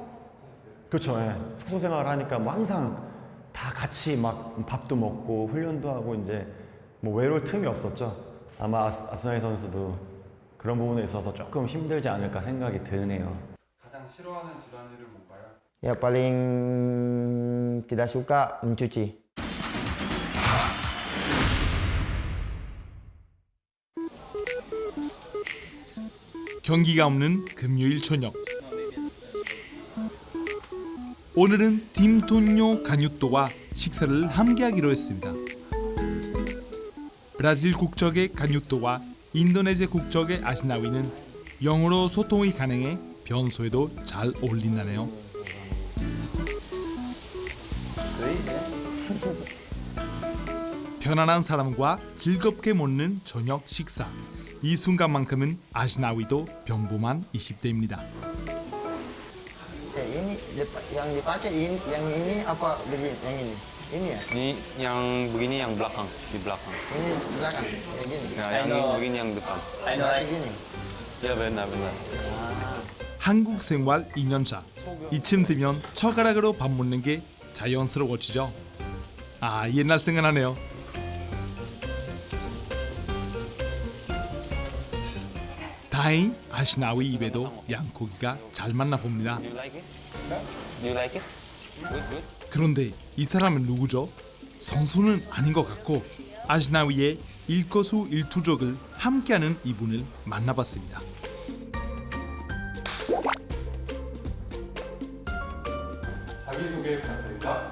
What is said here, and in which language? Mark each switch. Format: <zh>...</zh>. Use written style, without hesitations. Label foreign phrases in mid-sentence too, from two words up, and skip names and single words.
<ko>그렇죠. 숙소 생활을 하니까 뭐 항상 다 같이 막 밥도 먹고 훈련도 하고 이제 뭐 외로울 틈이 없었죠. 아마 아스나이 선수도 그런 부분에 있어서 조금 힘들지 않을까 생각이 드네요. 가장 싫어하는 집안일은 뭔가요?</ko> <id>Ya paling tidak suka mencuci.</id> <ko>경기가 없는 금요일 저녁. 오늘은 팀토뇨 가뉴토와 식사를 함께하기로 했습니다. 브라질 국적의 가뉴토와 인도네시아 국적의 아시나위는 영어로 소통이 가능해 변소에도 잘 어울린다네요. 편안한 사람과 즐겁게 먹는 저녁 식사. 이 순간만큼은 아시나위도 평범한 20대입니다.</ko> <id>Ini yang dipakai yang ini apa yang ini? Ini ya? Ini yang begini yang belakang, di belakang. Ini belakang kayak gini. Nah, yang ini begini yang depan. Kayak gini. Ya benar.</id> <ko>한국 생활 2년차. 이쯤 되면 젓가락으로 밥 먹는 게 자연스러워지죠. 옛날 생각나네요. 다행히 아시나위 입에도 양고기가 잘 맞나 봅니다.</ko> <en>Do you like it? Do you like it? Good.</en> <ko>그런데 이 사람은 누구죠? 선수는 아닌 것 같고 아시나위의 일거수일투족을 함께하는 이분을 만나봤습니다. 자기소개 부탁드립니다.</ko>